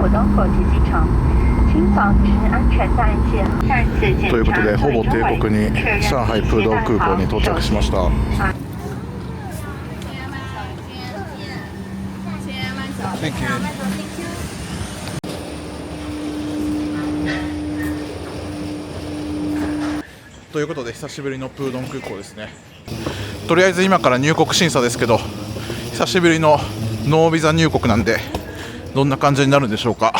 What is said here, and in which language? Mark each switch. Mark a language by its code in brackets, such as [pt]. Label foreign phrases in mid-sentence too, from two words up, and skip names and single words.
[zh] 国际机场，请保持安全带系。再次检查 [ja] ということで、ほぼ [zh] 座位 [ja] 定国に [zh] 确认 [ja] 上海プードン空港に到着しました。 [en] Thank you. [ja] ということで久しぶりのプードン空港ですね。とりあえず今から入国審査ですけど、久しぶりのノービザ入国なんでどんな感じになるんでしょうか。